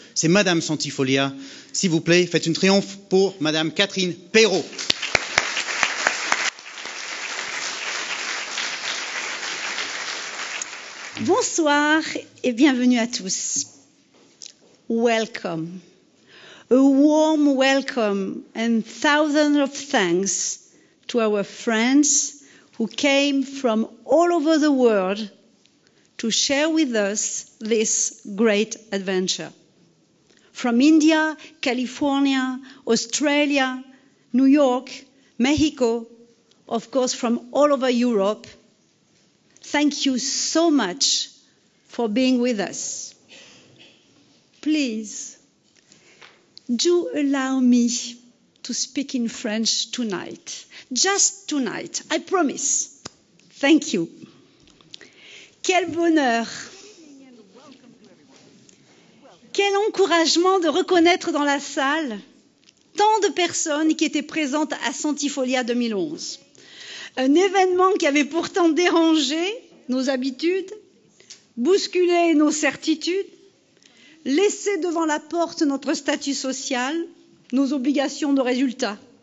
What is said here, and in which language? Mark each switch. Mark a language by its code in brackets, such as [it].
[fr] C'est Madame Santifolia. S'il vous plaît, faites une triomphe pour Madame Catherine Perrault. Bonsoir et bienvenue à tous. [en] Welcome. A warm welcome and thousands of thanks to our friends who came from all over the world to share with us this great adventure. From India, California, Australia, New York, Mexico, of course from all over Europe, thank you so much for being with us. Please, do allow me to speak in French tonight. Just tonight, I promise. Thank you. [fr] Quel bonheur, quel encouragement de reconnaître dans la salle tant de personnes qui étaient présentes à Santifolia 2011. Un événement qui avait pourtant dérangé nos habitudes, bousculé nos certitudes, laissé devant la porte notre statut social, nos obligations de résultat.